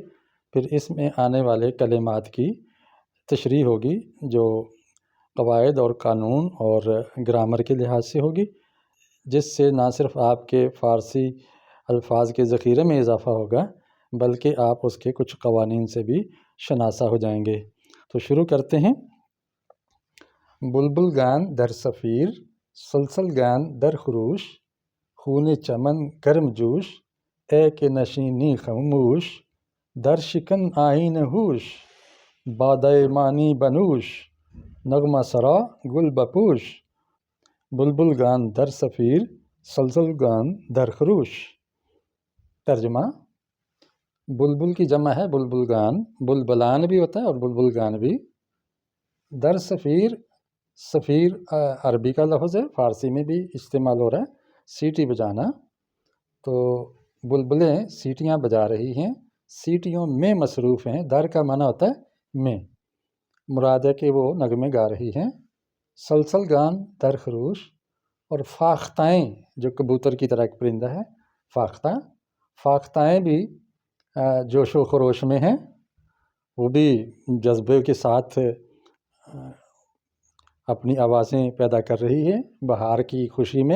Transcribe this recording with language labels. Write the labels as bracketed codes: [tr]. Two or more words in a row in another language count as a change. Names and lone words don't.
[ur] پھر اس میں آنے والے کلمات کی تشریح ہوگی جو قواعد اور قانون اور گرامر کے لحاظ سے ہوگی، جس سے نہ صرف آپ کے فارسی الفاظ کے ذخیرے میں اضافہ ہوگا بلکہ آپ اس کے کچھ قوانین سے بھی شناسا ہو جائیں گے۔ تو شروع کرتے ہیں۔ [fa] بلبل گان در صفیر، سلسل گان در خروش، خون چمن گرم جوش، اے کہ نشینی خاموش، در شکن آئین ہوش، بادۂ معنی بنوش، نغمہ سرا گل بپوش، بلبل گان در صفیر، سلسل گان در خروش۔ [ur] ترجمہ: بلبل کی جمع ہے بلبل گان، بلبلان بھی ہوتا ہے اور بلبل گان بھی۔ [fa] در صفیر، [ur] صفیر عربی کا لفظ ہے، فارسی میں بھی استعمال ہو رہا ہے، سیٹی بجانا۔ تو بلبلیں سیٹیاں بجا رہی ہیں، سیٹیوں میں مصروف ہیں۔ در کا معنی ہوتا ہے میں، مراد ہے کہ وہ نغمے گا رہی ہیں۔ [fa] سلسل گان در خروش، [ur] اور فاختائیں، جو کبوتر کی طرح ایک پرندہ ہے فاختہ، فاختائیں بھی جوش و خروش میں ہیں، وہ بھی جذبے کے ساتھ اپنی آوازیں پیدا کر رہی ہے بہار کی خوشی میں۔